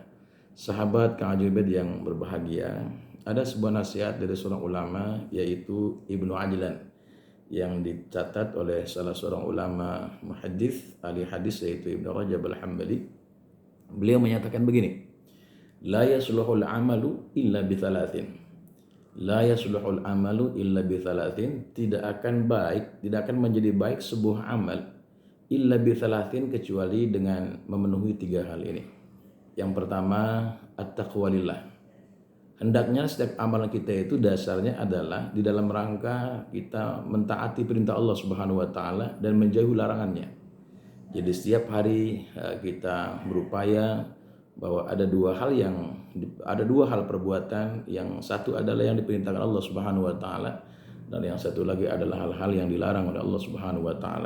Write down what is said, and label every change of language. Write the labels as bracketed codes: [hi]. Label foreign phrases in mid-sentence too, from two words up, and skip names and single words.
[id] Sahabat Kang Haji Ubed yang berbahagia, ada sebuah nasihat dari seorang ulama yaitu Ibnu Ajlan yang dicatat oleh salah seorang ulama muhaddits ahli hadis yaitu Ibnu Rajab Al-Hambali. Beliau menyatakan begini, [ar] لا يصلح العمل إلا بثلاث. لا يصلح العمل إلا بثلاث, [id] tidak akan menjadi baik sebuah amal [ar] إلا بثلاث [id] kecuali dengan memenuhi tiga hal ini. Yang pertama, [ar] التقوى لله. [id] Hendaknya setiap amalan kita itu dasarnya adalah di dalam rangka kita mentaati perintah Allah [ar] سبحانه وتعالى [id] dan menjauhi larangannya. Jadi setiap hari kita berupaya bahwa ada dua hal perbuatan, yang satu adalah yang diperintahkan Allah [ar] سبحانه وتعالى [id] dan yang satu lagi adalah hal-hal yang dilarang oleh Allah [ar] سبحانه وتعالى.